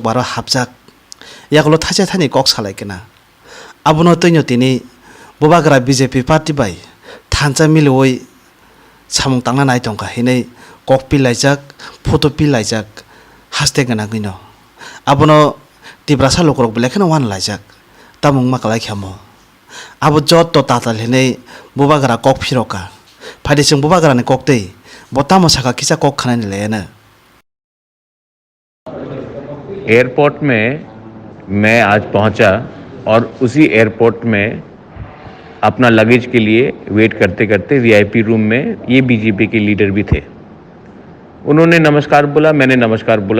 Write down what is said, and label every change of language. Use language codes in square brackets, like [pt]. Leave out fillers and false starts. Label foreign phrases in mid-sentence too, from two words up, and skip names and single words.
[trp] बारो हाबजाक यागलो थासे थानि कक सालायकेना आबुनो तैनो तिनि बोबाग्रा बीजेपी पार्टी बाय थानचा मिलवै सामुं तांना नाय दंका हिनै कक पिलायजाक फटो पिलायजाक हास्ते गोनाङैनो आबुनो तिब्रासा लोकरक बेलेखनो वान लायजाक तामुं माकालाय ख्यामो आबो जत तो ताताल हिनै बोबाग्रा कक फिरका फाइदेसिं बोबाग्रानि कक दै बतामो साका किसा कक खानानि लेना। [hi] एयरपोर्ट में मैं आज पहुंचा और उसी एयरपोर्ट में अपना लगेज के लिए वेट करते करते वीआईपी रूम में ये बीजेपी के लीडर भी थे। उन्होंने नमस्कार बोला, मैंने नमस्कार बोला।